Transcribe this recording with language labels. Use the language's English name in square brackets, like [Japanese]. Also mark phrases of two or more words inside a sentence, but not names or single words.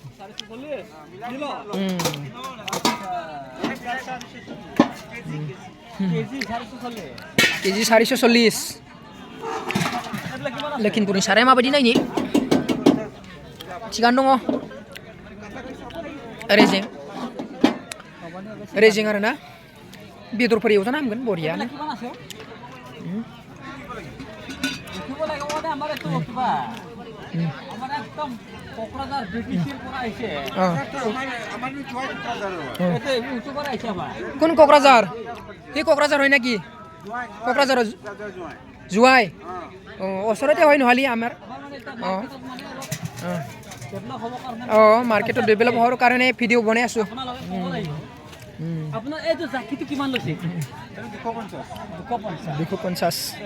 [Bodo] केजि 440 लखिमपुरनि साराया माबायदि नायनि थिगानो दङ रेजें आरो ना बेदरफोर एवजानो हामगोन बरियानो [Assamese] কোন क'क्राझार এই क'क्राझार হয় নাকি क'क्राझार জুৱাই ওচৰতে হয় নহলি আমাৰ মাৰ্কেটত ডেভেলপ হোৱাৰ কাৰণে ভিডিঅ' বনাই আছো আপোনাৰ এইটো জাকিটো কিমান লৈছে 250